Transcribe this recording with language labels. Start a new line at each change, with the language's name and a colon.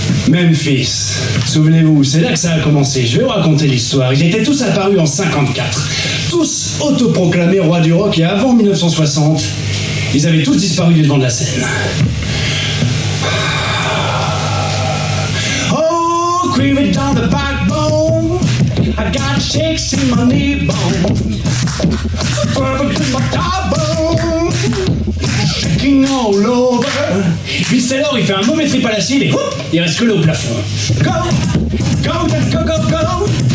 French: Memphis, souvenez-vous, c'est là que ça a commencé. Je vais vous raconter l'histoire. Ils étaient tous apparus en 54, tous autoproclamés rois du rock, et avant 1960, ils avaient tous disparu du devant de la scène.
English: Oh, creeping down the backbone, I got shakes in my knee bone, fervent in my collarbone, shaking all over.
French: Vince Taylor, il fait un mauvais trip à l'acide et hop, il reste que là au plafond.
English: Go, go, go, go, go.